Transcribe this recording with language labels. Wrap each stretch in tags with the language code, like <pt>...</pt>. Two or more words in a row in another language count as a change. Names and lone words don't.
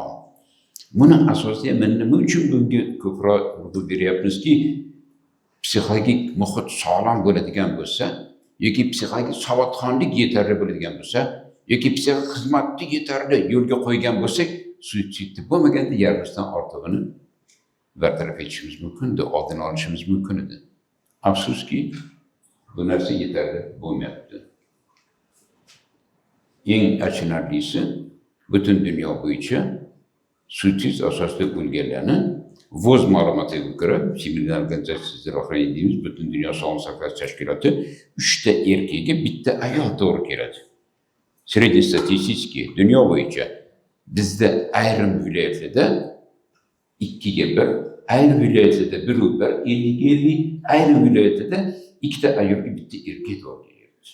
<uz>Buni asosiy men nima uchun bunga ko'proq urg'u beryapmizki, psixologik muhit sog'lom bo'ladigan bo'lsa, yoki psixologik savodxonlik yetarli bo'ladigan bo'lsa, yoki psixologik xizmatni yetarli yo'lga qo'ygan bo'lsak, suitsidni bo'lmaganda yarmisidan ortig'ini bartaraf etishimiz mumkin edi, oldini olishimiz mumkin edi. Afsuski, bu narsa yetarli bo'lmayapti. Eng achinarlisi, butun dunyo bo'yicha suitsid asosida o'lganlarni VOZ ma'lumotiga ko'ra,</uz> <ru>Всемирная организация здравоохранения</ru> <uz>deymiz, butun dunyo sog'liqni saqlash tashkiloti 3 ta erkakga 1 ayol to'g'ri keladi. Srednestatistik dunyo bo'yicha bizda ayrim viloyatlarda 2 ga 1, ayrim viloyatlarda 1 ga 1, 50-50, ayrim viloyatlarda 2 ta ayolga 1 erkak to'g'ri kelyapti.</uz>